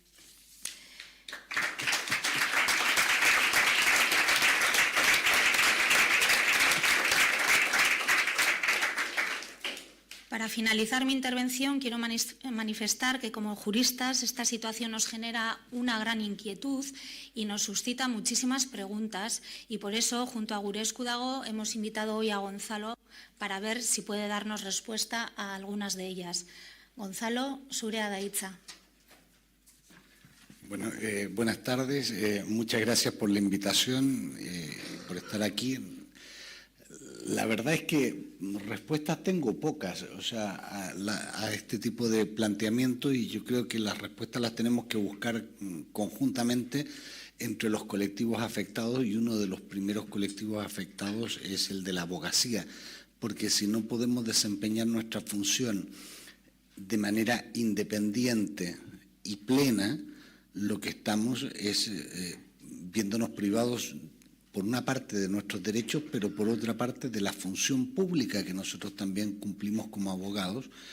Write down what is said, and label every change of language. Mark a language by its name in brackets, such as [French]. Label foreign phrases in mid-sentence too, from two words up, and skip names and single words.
[Spanish] Para finalizar mi intervención, quiero manifestar que como juristas esta situación nos genera una gran inquietud y nos suscita muchísimas preguntas y por eso, junto a Gure Eskudago, hemos invitado hoy a Gonzalo para ver si puede darnos respuesta a algunas de ellas. Gonzalo, [Basque] zurea da hitza. [Spanish] Bueno, buenas tardes. Muchas gracias por la invitación, por estar aquí. La verdad es que respuestas tengo pocas, o sea, a este tipo de planteamiento, y yo creo que las respuestas las tenemos que buscar conjuntamente entre los colectivos afectados, y uno de los primeros colectivos afectados es el de la abogacía, porque si no podemos desempeñar nuestra función de manera independiente y plena, lo que estamos es viéndonos privados por una parte de nuestros derechos, pero por otra parte de la función pública que nosotros también cumplimos como abogados.